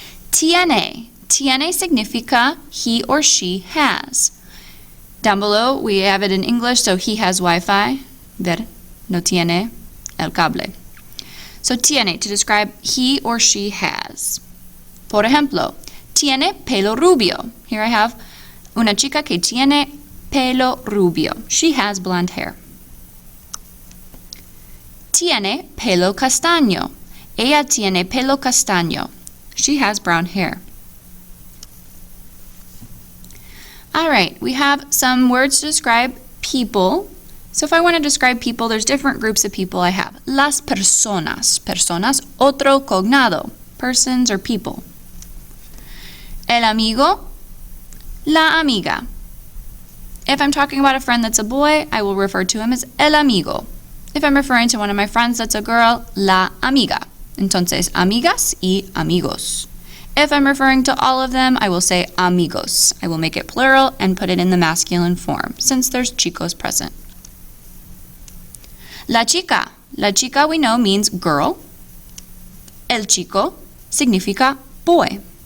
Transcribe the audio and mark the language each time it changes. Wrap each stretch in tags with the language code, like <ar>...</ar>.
<es>Tiene. Tiene significa</es> <en>he or she has. Down below, we have it in English, so he has Wi-Fi.</en> <es>Ver, no tiene el cable.</es> <en>So tiene, to describe he or she has.</en> <es>Por ejemplo, tiene pelo rubio.</es> <en>Here I have</en> <es>una chica que tiene pelo rubio.</es> <en>She has blonde hair.</en> <es>Tiene pelo castaño. Ella tiene pelo castaño.</es> <en>She has brown hair. All right, we have some words to describe people. So if I want to describe people, there's different groups of people I have.</en> <es>Las personas. Personas, otro cognado.</es> <en>Persons or people.</en> <es>El amigo, la amiga.</es> <en>If I'm talking about a friend that's a boy, I will refer to him as el amigo. If I'm referring to one of my friends that's a girl, la amiga.</en> <es>Entonces, amigas y amigos.</es> <en>If I'm referring to all of them, I will say amigos. I will make it plural and put it in the masculine form, since there's chicos present.</en> <es>La chica. La chica</es> <en>we know means girl.</en> <es>El chico significa boy.</es>